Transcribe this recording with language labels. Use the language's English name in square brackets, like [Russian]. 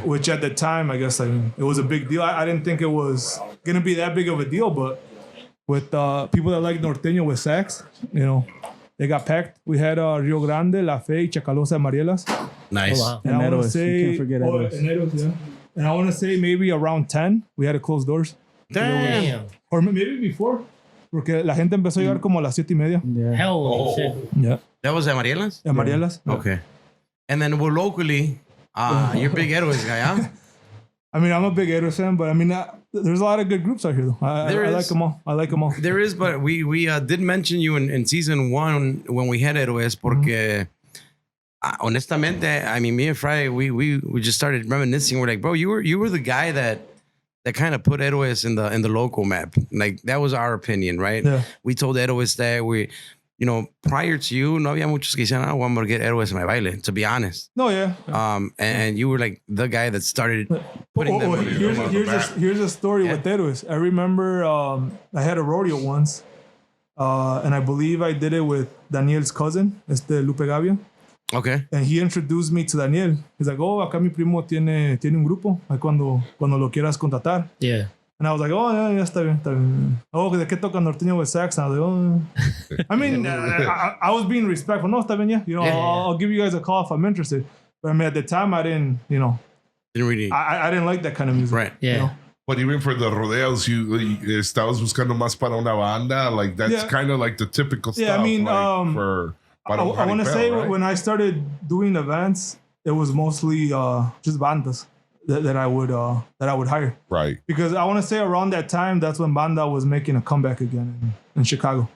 [English] which at the time, I guess, it was a big deal. I didn't think it was gonna be that big of a deal, but with people that like Norteño with sax, they got packed. We had Rio Grande, La Fe, Chacalosa, and Marielas. Nice. Oh, wow. And I want Héroes. to You say, can't forget Héroes. Héroes, yeah. And I want to say maybe around 10, we had to close doors. Damn. Damn. Or maybe before, [Spanish] porque la gente empezó a llegar como a las 7:30. [English] Yeah. Hell shit. Yeah. That was at Marielas? And Marielas. Okay. And then we're locally, you're big Héroes guy, huh? I mean, I'm a big Héroes fan, but I mean, there's a lot of good groups out here, though. I There like is. them all. I like them all. There is, but we did mention you in season 1 when we had Héroes [Spanish] porque honestamente, [English] I mean, me and Friday, we just started reminiscing. We're like, bro, you were the guy that kind of put Héroes in the local map. Like that was our opinion, right? Yeah. We told Héroes that you know, prior to you, [Spanish] no había muchos que decían, [English] oh, [Spanish] vamos a [English] get héroes en my baile, to be honest. No, yeah. And you were like the guy that started putting them. Here's a story with héroes. I remember I had a rodeo once, and I believe I did it with Daniel's cousin, Lupe Gavia. Okay. And he introduced me to Daniel. He's like, [Spanish] oh, acá mi primo tiene un grupo. Ahí cuando lo quieras contratar. [English] Yeah. And I was like, oh, yeah, [Spanish] está bien. Oh, ¿de qué toca norteño [English] with sax? And I was like, oh. I mean, I was being respectful. [Spanish] No, está bien, [English] yeah. You know, I'll give you guys a call if I'm interested. But I mean, at the time, I didn't, you know. Didn't really. I didn't like that kind of music. Right. Yeah. You know? But even for the rodeos, you [Spanish] estabas buscando más para una banda. [English] Like that's kind of like the typical stuff. Yeah, I mean, like, for I want to say when I started doing events, it was mostly just bandas that I would hire. Right. Because I want to say around that time, that's when banda was making a comeback again in Chicago.